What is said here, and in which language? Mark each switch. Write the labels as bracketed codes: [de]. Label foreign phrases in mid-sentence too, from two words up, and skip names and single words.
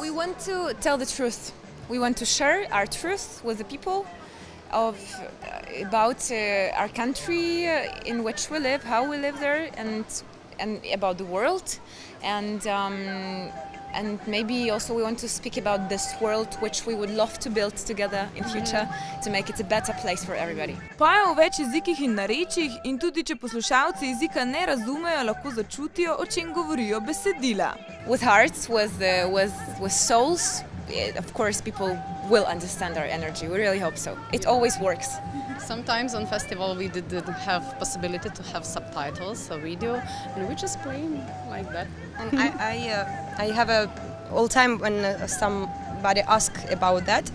[en] We want to tell the truth. We want to share our truth with the people about our country in which we live, how we live there, and about the world, and maybe also we want to speak about this world which we would love to build together in future to make it a better place for everybody. [sl] Pojejo v več jezikih in narečjih in tudi če poslušalci jezika ne razumejo, lahko začutijo, o čem govorijo besedila. [en] With hearts, with souls, of course people will understand our energy. We really hope so. It always works. Sometimes on festival we didn't have possibility to have subtitles or video, and we just playing like that. And I have all time when somebody asked about that.